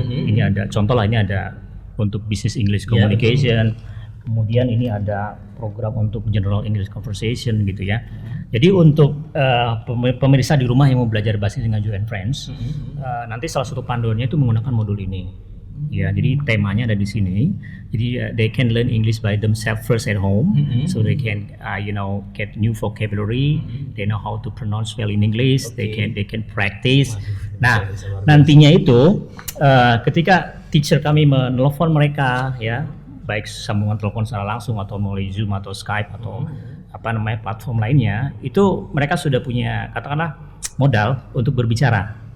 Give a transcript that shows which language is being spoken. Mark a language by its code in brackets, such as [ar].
[id] Ini ada contoh lah, ini ada untuk Business English Communication. Kemudian ini ada program untuk General English Conversation gitu ya. Jadi untuk pemirsa di rumah yang mau belajar bahasa Inggris dengan Joe and Friends, nanti salah satu panduannya itu menggunakan modul ini. Ya, jadi temanya ada di sini. [en] Jadi they can learn English by themselves first at home, so they can get new vocabulary, they know how to pronounce well in English, they can practice. [id] Nah, nantinya itu ketika teacher kami menelpon mereka ya, baik sambungan telepon secara langsung atau melalui Zoom atau Skype atau platform lainnya, itu mereka sudah punya katakanlah modal untuk berbicara.